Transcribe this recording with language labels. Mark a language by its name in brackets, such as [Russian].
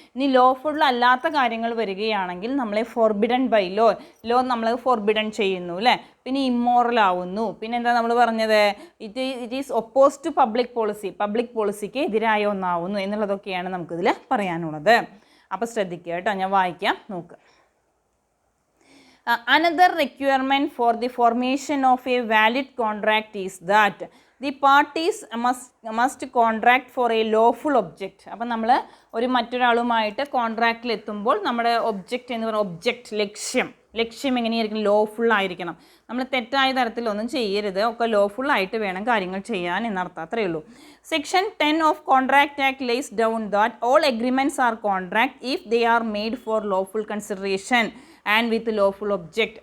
[Malayalam] ഇനി ലോഫുൾ അല്ലാത്ത കാര്യങ്ങൾ വരികയാണെങ്കിൽ നമ്മളെ [English] forbidden by law [Malayalam] നമ്മൾ ഫോർബിഡൻ ചെയ്യുന്നു അല്ലേ. പിന്നെ ഇമ്മോറൽ ആവുന്നു. പിന്നെ എന്താ നമ്മൾ പറഞ്ഞത്, [English] it is oppose to public പോളിസിക്ക് [Malayalam] എതിരായ ഒന്നാവുന്നു എന്നുള്ളതൊക്കെയാണ് നമുക്കിതിൽ പറയാനുള്ളത്. അപ്പോൾ ശ്രദ്ധിക്കുക കേട്ടോ, ഞാൻ വായിക്കാം, നോക്കുക. [English] Another requirement for the formation of a valid contract is that the parties must contract for a lawful object. [Malayalam] അപ്പം നമ്മൾ മറ്റൊരാളുമായിട്ട് കോൺട്രാക്റ്റിൽ എത്തുമ്പോൾ നമ്മുടെ ഒബ്ജക്റ്റ് എന്ന് പറയുന്നത് ലക്ഷ്യം എങ്ങനെയായിരിക്കും, ലോഫുൾ ആയിരിക്കണം. നമ്മൾ തെറ്റായ തരത്തിലൊന്നും ചെയ്യരുത്, ഒക്കെ ലോഫുൾ ആയിട്ട് വേണം കാര്യങ്ങൾ ചെയ്യാൻ എന്നർത്ഥം. അത്രയേ ഉള്ളൂ. [English] Section 10 of contract act lays down that all agreements are contract if they are made for lawful consideration and with lawful object.